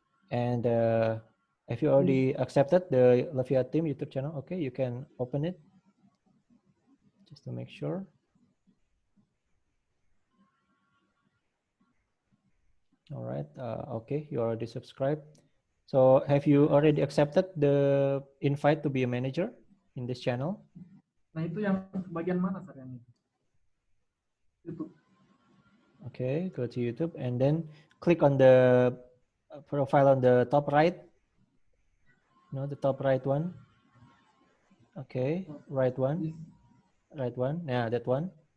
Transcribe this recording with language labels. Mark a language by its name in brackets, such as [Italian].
[English] And if you already accepted the Lovia team YouTube channel, okay, you can open it just to make sure. All right. Okay, you already subscribed. So have you already accepted the invite to be a manager in this channel? [Indonesian] Nah, itu yang bagian mana, sir, yang itu? [English] YouTube. Okay, go to YouTube and then click on the profile on the top right. No, the top right one. Okay, right one. Right one. Yeah, that one.